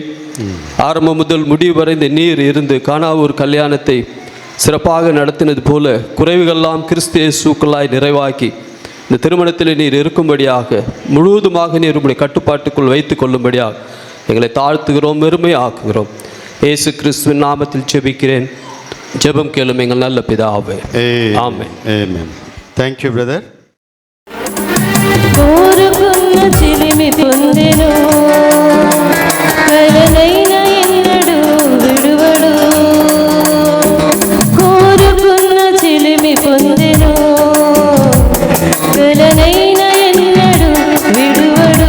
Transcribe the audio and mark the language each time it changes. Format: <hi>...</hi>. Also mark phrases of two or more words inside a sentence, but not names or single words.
<ta>ஆரம்பம் முதல் முடிவு வரை இந்த நீர் இருந்து கானாவூர் கல்யாணத்தை சிறப்பாக நடத்தினது போல குறைவுகளெல்லாம் கிறிஸ்து இயேசுக்குள்ளாய் நிறைவாக்கி இந்த திருமணத்தில் நீர் இருக்கும்படியாக முழுவதுமாக நீர் உம்முடைய கட்டுப்பாட்டுக்குள் வைத்து கொள்ளும்படியாக எங்களை தாழ்த்துகிறோம், பெருமையாக்குகிறோம். இயேசு கிறிஸ்துவின் நாமத்தில் ஜெபிக்கிறேன். ஜெபம் கேளும் எங்கள் நல்ல பிதாவே. ஆமென்.</ta> <en>ఆమేన్. thank you brother.</en> <te>కోరుకున్న చిలిమి పొందెను, కలనైన ఎన్నడు విడువడు. కోరుకున్న చిలిమి పొందెను, కలనైన ఎన్నడు విడువడు.</te>